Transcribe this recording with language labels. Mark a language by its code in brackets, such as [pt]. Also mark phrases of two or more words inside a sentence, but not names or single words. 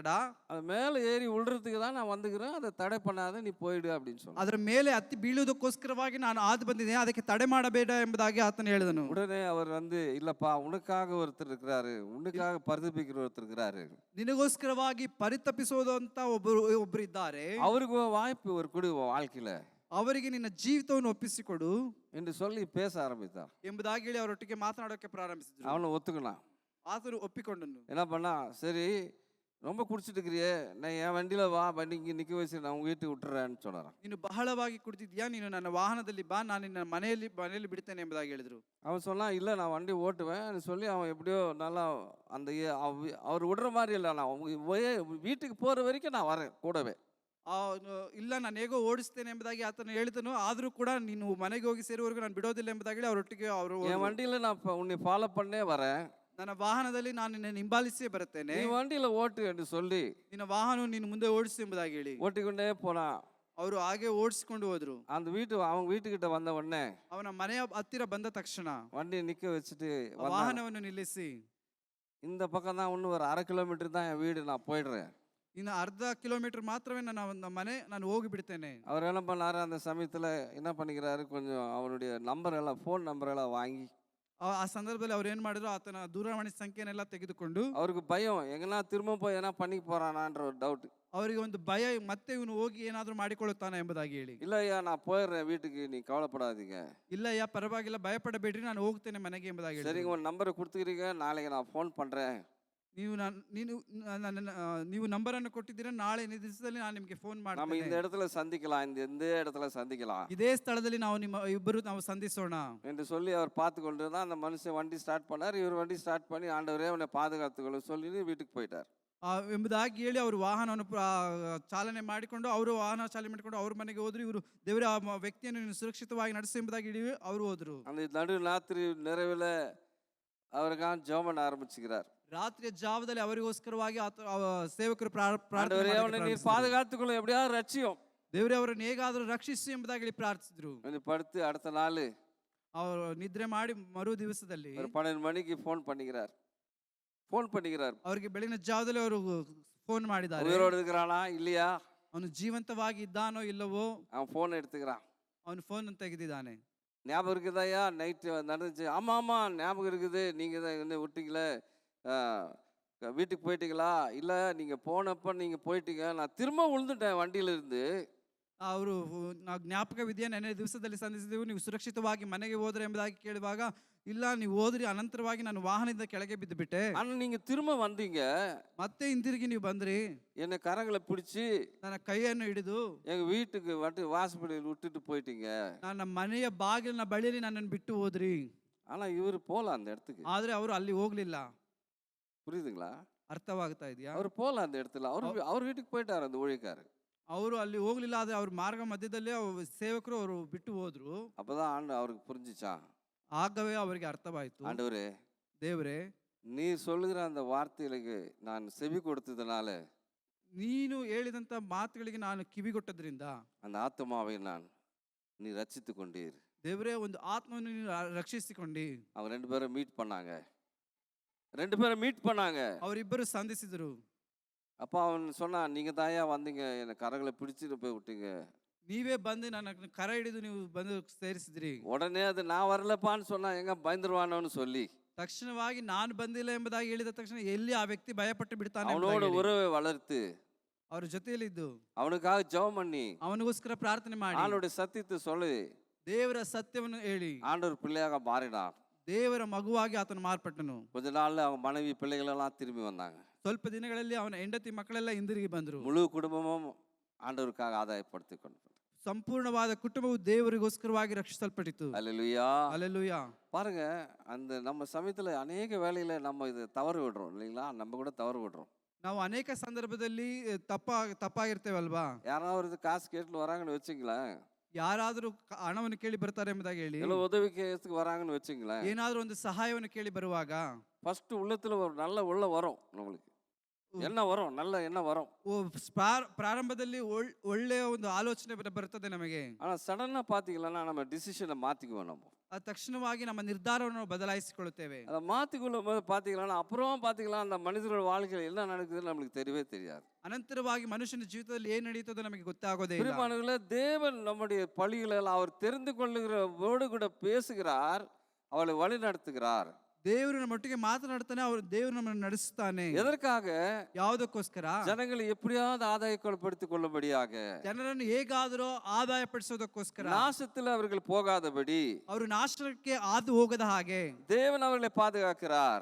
[ta] அது மேலே ஏறி விழுறதுக்கு தான் நான் வந்துக்கிறேன், அதை தடை பண்ணாத நீ போயிடு அப்படின்னு சொன்னேன். [kn] ಅದರ ಮೇಲೆ ಹತ್ತಿ ಬೀಳುವುದಕ್ಕೋಸ್ಕರವಾಗಿ ನಾನು ಆದು ಬಂದಿದ್ದೇನೆ, ಅದಕ್ಕೆ ತಡೆ ಮಾಡಬೇಡ ಎಂಬುದಾಗಿ ಆತನು ಹೇಳಿದನು. [ta] உடனே அவர் வந்து இல்லப்பா உனக்காக ஒருத்தர் இருக்கிறாரு, உனக்காக பரிதபிக்கிற ஒருத்தர் இருக்கிறாரு, [kn] ನಿನಗೋಸ್ಕರವಾಗಿ ಪರಿತಪಿಸೋದು ಅಂತ ಒಬ್ಬರು ಇದ್ದಾರೆ, [ta] அவருக்கு ஒரு வாய்ப்பு ஒரு கொடு வாழ்க்கையில [kn] ಅವರಿಗೆ ನಿನ್ನ ಜೀವಿತವನ್ನು ಒಪ್ಪಿಸಿಕೊಡು [ta] என்று சொல்லி பேச ஆரம்பித்தான். [kn] ಎಂಬುದಾಗಿ ಹೇಳಿ ಅವರೊಟ್ಟಿಗೆ ಮಾತನಾಡೋಕೆ ಪ್ರಾರಂಭಿಸಿದ್ರು. [ta] அவனை ஒத்துக்கினான். [kn] ಆತನು ಒಪ್ಪಿಕೊಂಡನು. [ta] என்ன பண்ணா, சரி ரொம்ப குடிச்சிட்டு இருக்கிறியே, நான் என் வண்டியில் வா, வண்டி இங்கே நிற்க வச்சு நான் உங்கள் வீட்டுக்கு விட்டுறேன்னு சொன்னாரான். [kn] ನೀನು ಬಹಳವಾಗಿ ಕುಡಿದಿದ್ಯಾ, ನೀನು ನನ್ನ ವಾಹನದಲ್ಲಿ ಬಾ, ನಾನು ನಿನ್ನ ಮನೆಯಲ್ಲಿ ಬಿಡ್ತೇನೆ ಎಂಬುದಾಗಿ ಹೇಳಿದ್ರು. [ta] அவன் சொன்னான் இல்லை நான் வண்டி ஓட்டுவேன் சொல்லி அவன் எப்படியோ நல்லா அந்த அவர் விடுற மாதிரி இல்லை, நான் வீட்டுக்கு போகிற வரைக்கும் நான் வரேன் கூடவே. [kn] ಇಲ್ಲ ನಾನು ಹೇಗೋ ಓಡಿಸ್ತೇನೆ ಎಂಬುದಾಗಿ ಆತನು ಹೇಳಿದನು. ಆದರೂ ಕೂಡ ನೀನು ಮನೆಗೆ ಹೋಗಿ ಸೇರುವವರೆಗೂ ನಾನು ಬಿಡೋದಿಲ್ಲ ಎಂಬುದಾಗಿ ಅವರೊಟ್ಟಿಗೆ ಅವರು [ta] என் வண்டியில் நான் உன்னை ஃபாலோ பண்ணே வரேன், [kn] ನನ್ನ ವಾಹನದಲ್ಲಿ ನಾನು ನಿನ್ನ ಹಿಂಬಾಲಿಸಿಯೇ ಬರುತ್ತೇನೆ, [ta] நீ வண்டியில் ஓட்டு என்று சொல்லி [kn] ನಿನ್ನ ವಾಹನ ನೀನು ಮುಂದೆ ಓಡಿಸು ಎಂಬುದಾಗಿ ಹೇಳಿ [ta] ஓட்டிக்கொண்டே போனான். [kn] ಅವರು ಹಾಗೆ ಓಡಿಸಿಕೊಂಡು ಹೋದ್ರು. [ta] அந்த அவங்க வீட்டுக்கிட்ட வந்த உடனே [kn] ಅವನ ಮನೆಯ ಹತ್ತಿರ ಬಂದ ತಕ್ಷಣ [ta] வண்டியை நிற்க வச்சுட்டு [kn] ವಾಹನವನ್ನು ನಿಲ್ಲಿಸಿ, [ta] இந்த பக்கம் தான் இன்னும் ஒரு 1/2 கிலோமீட்டர் தான் என் வீடு, நான் போயிடுறேன். [kn] ಇನ್ನು ಅರ್ಧ ಕಿಲೋಮೀಟರ್ ಮಾತ್ರವೇ ನನ್ನ ಮನೆ, ನಾನು ಹೋಗಿ ಬಿಡ್ತೇನೆ. [ta] அவர் என்ன பண்ணாரு, அந்த சமயத்தில் என்ன பண்ணிக்கிறாரு, கொஞ்சம் அவருடைய [en] phone number [ta] எல்லாம் வாங்கி [kn] ಆ ಸಂದರ್ಭದಲ್ಲಿ ಅವ್ರು ಏನ್ ಮಾಡಿದ್ರು, ಆತನ ದೂರವಾಣಿ ಸಂಖ್ಯೆನೆಲ್ಲ ತೆಗೆದುಕೊಂಡು, [ta] அவருக்கு பயம் எங்கன்னா திரும்ப போய் என்ன பண்ணி போறானான்ற ஒரு டவுட். [kn] ಅವರಿಗೆ ಒಂದು ಭಯ, ಮತ್ತೆ ಇವನು ಹೋಗಿ ಏನಾದ್ರೂ ಮಾಡಿಕೊಳ್ಳುತ್ತಾನೆ ಎಂಬುದಾಗಿ ಹೇಳಿ, [ta] இல்லையா நான் போயிடுறேன் வீட்டுக்கு, நீ கவலைப்படாதீங்க, [kn] ಇಲ್ಲಯ್ಯ ಪರವಾಗಿಲ್ಲ, ಭಯಪಡಬೇಡ್ರಿ, ನಾನು ಹೋಗ್ತೇನೆ ಮನೆಗೆ ಎಂಬುದಾಗಿ ಹೇಳಿ. [ta] சரிங்க உன் நம்பரை கொடுத்துக்கிறீங்க, நாளைக்கு நான் ஃபோன் பண்ணுறேன், [kn] ನೀವು ನಂಬರನ್ನು ಕೊಟ್ಟಿದ್ದೀರಾ, ನಾಳೆ ದಿವಸದಲ್ಲಿ ನಾನು ನಿಮಗೆ ಫೋನ್ [ta] நம்ம [kn] ಮಾಡ್ತೇನೆ, [ta] இந்த இடத்துல சந்திக்கலாம், இந்த இடத்துல சந்திக்கலாம் [kn] ಇದೇ ಸ್ಥಳದಲ್ಲಿ ನಾವು ಸಂಧಿಸೋಣ [ta] என்று சொல்லி அவர் பார்த்து கொண்டு தான் அந்த மனுஷன் வண்டி ஸ்டார்ட் பண்ணார். இவர் வண்டி ஸ்டார்ட் பண்ணி ஆண்டவரே அவனை பாதுகாத்துக்கொள்ள சொல்லி வீட்டுக்கு போயிட்டார். [kn] ಎಂಬುದಾಗಿ ಹೇಳಿ ಅವರು ವಾಹನವನ್ನು ಚಾಲನೆ ಮಾಡಿಕೊಂಡು, ಅವರು ವಾಹನ ಚಾಲನೆ ಮಾಡಿಕೊಂಡು ಅವ್ರ ಮನೆಗೆ ಹೋದ್ರು. ಇವರು ದೇವರ ಆ ವ್ಯಕ್ತಿಯನ್ನು ನೀನು ಸುರಕ್ಷಿತವಾಗಿ ನಡೆಸು ಎಂಬುದಾಗಿ ಹೇಳಿ ಅವರು ಹೋದ್ರು. [ta] அந்த நடு ராத்திரி நிறைவில் அவருக்காக ஜெபம் பண்ண ஆரம்பிச்சுக்கிறார். [kn] ರಾತ್ರಿಯ ಜಾವದಲ್ಲಿ ಅವರಿಗೋಸ್ಕರವಾಗಿ ಸೇವಕರು [ta] ஆண்டவரே அவனை நீர் பாதுகாத்துக்கொள்ள எப்படியாவது ரட்சியும், [kn] ದೇವರೇ ಅವರನ್ನು ಹೇಗಾದರೂ ರಕ್ಷಿಸಿ ಎಂಬುದಾಗಿ ಹೇಳಿ ಪ್ರಾರ್ಥಿಸಿದ್ರು. [ta] படுத்து அடுத்த நாள் [kn] ಅವರು ನಿದ್ರೆ ಮಾಡಿ ಮರು ದಿವಸದಲ್ಲಿ [ta] ஒரு 12 மணிக்கு ஃபோன் பண்ணிக்கிறார். [kn] ಅವರಿಗೆ ಬೆಳಗಿನ ಜಾವದಲ್ಲಿ ಅವರು ಫೋನ್ ಮಾಡಿದ್ದಾರೆ. [ta] உயிரோடு இருக்கிறானா இல்லையா, [kn] ಅವನು ಜೀವಂತವಾಗಿ ಇದ್ದಾನೋ ಇಲ್ಲವೋ, [ta] அவன் ஃபோன் எடுத்துக்கிறான். [kn] ಅವನು ಫೋನ್ ತೆಗೆದಿದ್ದಾನೆ. [ta] ஞாபகம் இருக்குதாயா நைட்டு நடந்துச்சு, ஆமாம் ஞாபகம் இருக்குது, நீங்கள் தான் வந்து விட்டீங்களே, வீட்டுக்கு போயிட்டீங்களா, இல்லை நீங்கள் போனப்போ நீங்கள் போயிட்டீங்க, நான் திரும்ப விழுந்துட்டேன் வண்டியில் இருந்து. [kn] ಅವರು ನಾವು ಜ್ಞಾಪಕವಿದೆಯಾ, ನೆನ್ನೆ ದಿವಸದಲ್ಲಿ ಸಂಧಿಸಿದೆವು, ನೀವು ಸುರಕ್ಷಿತವಾಗಿ ಮನೆಗೆ ಹೋದ್ರೆ ಎಂಬುದಾಗಿ ಕೇಳುವಾಗ, ಇಲ್ಲ ನೀವು ಹೋದ್ರಿ, ಅನಂತರವಾಗಿ ನಾನು ವಾಹನದಿಂದ ಕೆಳಗೆ ಬಿದ್ದು ಬಿಟ್ಟೆ, [ta] ஆனால் நீங்கள் திரும்ப வந்தீங்க, [kn] ಮತ್ತೆ ಹಿಂದಿರುಗಿ ನೀವು ಬಂದ್ರಿ, [ta] என்னை கரங்களை பிடிச்சி [kn] ನನ್ನ ಕೈಯನ್ನು ಹಿಡಿದು [ta] எங்கள் வீட்டுக்கு வாசப்படியில் விட்டுட்டு போயிட்டீங்க. [kn] ನನ್ನ ಮನೆಯ ಬಾಗಿಲಿನ ಬಳಿಯಲ್ಲಿ ನನ್ನನ್ನು ಬಿಟ್ಟು ಹೋದ್ರಿ. [ta] ஆனால் இவர் போகல அந்த இடத்துக்கு. [kn] ಆದ್ರೆ ಅವರು ಅಲ್ಲಿ ಹೋಗ್ಲಿಲ್ಲ. [ta] புரியுதுங்களா? [kn] ಅರ್ಥವಾಗ್ತಾ ಇದೆಯಾ? [ta] அவர் போகல அந்த இடத்துல, அவர் வீட்டுக்கு போயிட்டார் அந்த ஊழியக்காரர். [kn] ಅವರು ಅಲ್ಲಿ ಹೋಗ್ಲಿಲ್ಲ. ಆದ್ರೆ ಅವ್ರ ಮಾರ್ಗ ಮಧ್ಯದಲ್ಲಿ ಸೇವಕರು ಅವರು ಬಿಟ್ಟು ಹೋದ್ರು. [ta] அப்பதான் அவருக்கு புரிஞ்சிச்சான். [kn] ಆಗವೇ ಅವರಿಗೆ ಅರ್ಥವಾಯಿತು, [ta] ஆண்டவரே [kn] ದೇವರೇ, [ta] நீர் சொல்லுகிற அந்த வார்த்தைகளுக்கு நான் செவி கொடுத்ததுனால, [kn] ನೀನು ಹೇಳಿದಂತ ಮಾತುಗಳಿಗೆ ನಾನು ಕಿವಿಗೊಟ್ಟದ್ರಿಂದ [ta] அந்த ஆத்மாவை நீ ரட்சித்து கொண்டீர். [kn] ದೇವರೇ, ಒಂದು ಆತ್ಮವನ್ನು ನೀನು ರಕ್ಷಿಸಿಕೊಂಡಿ. [ta] அவங்க 2 பேரும் மீட் பண்ணாங்க. [kn] ಅವರಿಬ್ಬರು ಸಂಧಿಸಿದರು. [ta] அப்ப அவன் சொன்னான், நீங்க தாயா வந்தீங்க, என்னை கரங்களை பிடிச்சிட்டு போய் விட்டீங்க, [kn] ನೀವೇ ಬಂದು ನನ್ನ ಕರ ಹಿಡಿದು ನೀವು ಬಂದು ಸೇರಿಸಿದ್ರಿ. [ta] உடனே அது நான் வரலப்பான்னு சொன்னா எங்க பயந்துருவானோன்னு சொல்லி [kn] ತಕ್ಷಣವಾಗಿ ನಾನು ಬಂದಿಲ್ಲ ಎಂಬುದಾಗಿ ಹೇಳಿದ ತಕ್ಷಣ ಎಲ್ಲಿ ಆ ವ್ಯಕ್ತಿ ಭಯಪಟ್ಟು ಬಿಡ್ತಾನೆ. [ta] அவனோட உறவை வளர்த்து [kn] ಅವ್ರ ಜೊತೆಯಲ್ಲಿದ್ದು [ta] அவனுக்காக ஜெபம் பண்ணி [kn] ಅವನಿಗೋಸ್ಕರ ಪ್ರಾರ್ಥನೆ ಮಾಡಿ [ta] ஆண்டவருடைய சத்தியத்தை சொல்லி [kn] ದೇವರ ಸತ್ಯವನ್ನು ಹೇಳಿ [ta] ஆண்டவர் பிள்ளையாக மாறினார். [kn] ದೇವರ ಮಗುವಾಗಿ ಆತನು ಮಾರ್ಪಟ್ಟನು. [ta] கொஞ்ச நாள்ல அவங்க மனைவி பிள்ளைகள் எல்லாம் திரும்பி வந்தாங்க. [kn] ಸ್ವಲ್ಪ ದಿನಗಳಲ್ಲಿ ಅವನ ಹೆಂಡತಿ ಮಕ್ಕಳೆಲ್ಲ ಹಿಂದಿರುಗಿ ಬಂದರು. [ta] முழு குடும்பமும் ஆண்டவருக்காக ஆதாயப்படுத்திக் கொண்டு [kn] ಸಂಪೂರ್ಣವಾದ ಕುಟುಂಬವು ದೇವರಿಗೋಸ್ಕರವಾಗಿ ರಕ್ಷಿಸಲ್ಪಟ್ಟಿತು. [ta] அல்லேலூயா, அல்லேலೂಯಾ. பாருங்க, அந்த நம்ம சமயத்துல அநேக வேளையில நம்ம இது தவறு விடுறோம் இல்லைங்களா? நம்ம கூட தவறு விடுறோம். [kn] ನಾವು ಅನೇಕ ಸಂದರ್ಭದಲ್ಲಿ ತಪ್ಪಾಗಿರ್ತೇವಲ್ವಾ? [ta] யாராவது காசு கேட்டு வராங்கன்னு வச்சுங்களேன், [kn] ಯಾರಾದರೂ ಹಣವನ್ನು ಕೇಳಿ ಬರ್ತಾರೆ ಎಂಬುದಾಗಿ ಹೇಳಿ, [ta] உதவி கேஸுக்கு வராங்கன்னு வச்சுங்களேன், [kn] ಏನಾದ್ರೂ ಒಂದು ಸಹಾಯವನ್ನು ಕೇಳಿ ಬರುವಾಗ [ta] ஃபர்ஸ்ட் உள்ளத்துல ஒரு நல்ல உள்ள வரும் நம்மளுக்கு. என்ன வரும்? நல்ல எண்ணம் வரும். [kn] ಪ್ರಾರಂಭದಲ್ಲಿ ಒಳ್ಳೆಯ ಒಂದು ಆಲೋಚನೆ ಬರ್ತದೆ ನಮಗೆ. [ta] ஆனா சடனா பாத்தீங்கன்னா நம்ம டிசிஷனை மாத்திக்குவோம் நம்ம. [kn] ತಕ್ಷಣವಾಗಿ ನಮ್ಮ ನಿರ್ಧಾರವನ್ನು ಬದಲಾಯಿಸಿಕೊಳ್ಳುತ್ತೇವೆ. [ta] அதை மாத்திக்கொள்ளும் போது பாத்தீங்கன்னா அப்புறம் பாத்தீங்கன்னா அந்த மனிதரோட வாழ்க்கையில் என்ன நடக்குதுன்னு நம்மளுக்கு தெரியவே தெரியாது. [kn] ಅನಂತರವಾಗಿ ಮನುಷ್ಯನ ಜೀವಿತದಲ್ಲಿ ಏನು ನಡೆಯುತ್ತದೋ ನಮಗೆ ಗೊತ್ತಾಗೋದೇ ಇಲ್ಲ. [ta] பிரியமானவர்களே, தேவன் நம்முடைய பழிகளை அவர் தெரிந்து கொள்ளுகிறவோடு கூட பேசுகிறார், அவளை வழி நடத்துகிறார். [kn] ದೇವರು ನಮ್ಮೊಟ್ಟಿಗೆ ಮಾತನಾಡ್ತಾನೆ, ದೇವರು ನಮ್ಮನ್ನು ನಡೆಸುತ್ತಾನೆ. [ta] எதற்காக? [kn] ಯಾವುದಕ್ಕೋಸ್ಕರ? [ta] ಜನங்களை எப்படியாவது ஆதாயப்படுத்திக் கொள்ளும்படியாக, [kn] ಜನರನ್ನು ಹೇಗಾದರೂ ಆದಾಯ ಪಡಿಸೋದಕ್ಕೋಸ್ಕರ, [ta] நாசத்தில் அவர்கள் போகாதபடி, [kn] ಅವರು ನಾಶಕ್ಕೆ ಹಾದು ಹೋಗದ ಹಾಗೆ [ta] தேவன் அவர்களை பாதுகாக்கிறார்.